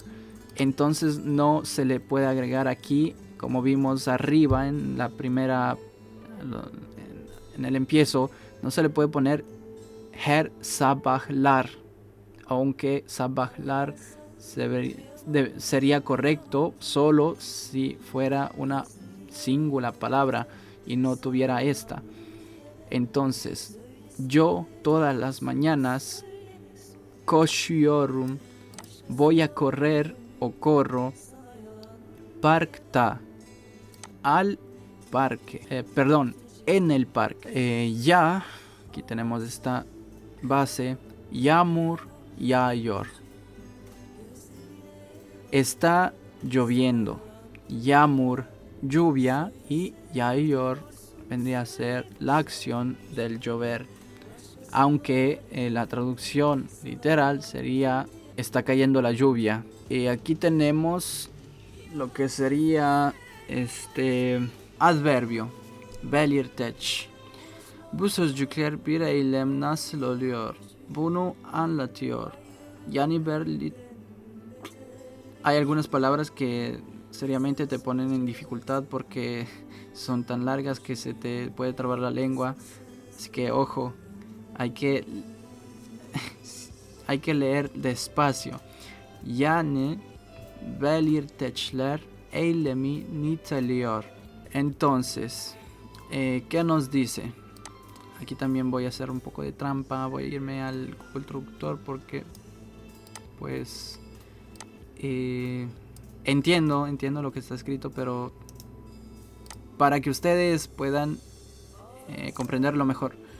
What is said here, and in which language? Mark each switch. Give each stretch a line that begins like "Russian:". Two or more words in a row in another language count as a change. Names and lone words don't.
Spanish: Entonces no se le puede agregar aquí, como vimos arriba en la primera, en el empiezo, no se le puede poner
Turkish: her sabahlar,
Spanish: aunque sabahlar sería correcto solo si fuera una singular palabra y no tuviera esta. Entonces, yo todas las mañanas, koşuyorum, voy a correr o corro, parkta, al parque, en el parque. Ya, aquí tenemos esta base,
Turkish: yağmur yağıyor.
Spanish: Está lloviendo. Yağmur, lluvia, y yağıyor vendría a ser la acción del llover. Aunque la traducción literal sería está cayendo la lluvia. Aquí tenemos lo que sería adverbio.
Turkish: Belirteç. Bu sözcükler bir eylem nasıl oluyor? Bunu anlatıyor.
Spanish: Yani hay algunas palabras que seriamente te ponen en dificultad porque son tan largas que se te puede trabar la lengua. Así que ojo, hay que leer despacio.
Turkish: Yani belirteçler eylemi niteliyor.
Spanish: Entonces, ¿qué nos dice? Aquí también voy a hacer un poco de trampa. Voy a irme al Google Traductor porque pues entiendo lo que está escrito, pero para que ustedes puedan comprenderlo mejor.